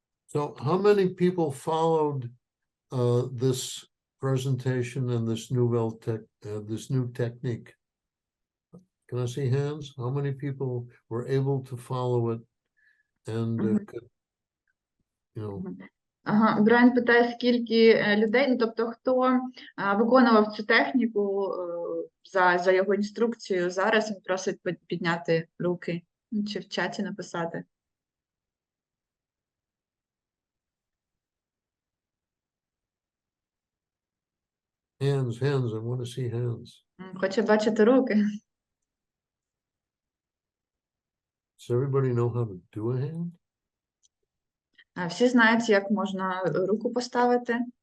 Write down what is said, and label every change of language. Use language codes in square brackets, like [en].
[en] So, how many people followed this presentation and this this new technique? Can I see hands? How many people were able to follow it and could, you know? [uk] Ага, Брайан питає, скільки людей, ну, тобто, хто виконував цю техніку за його інструкцією, зараз він просить підняти руки, чи в чаті написати. [en] Hands, I want to see hands. [uk] Хоче бачити руки. [en] Does everybody know how to do a hand? [uk] Всі знають, як можна руку поставити.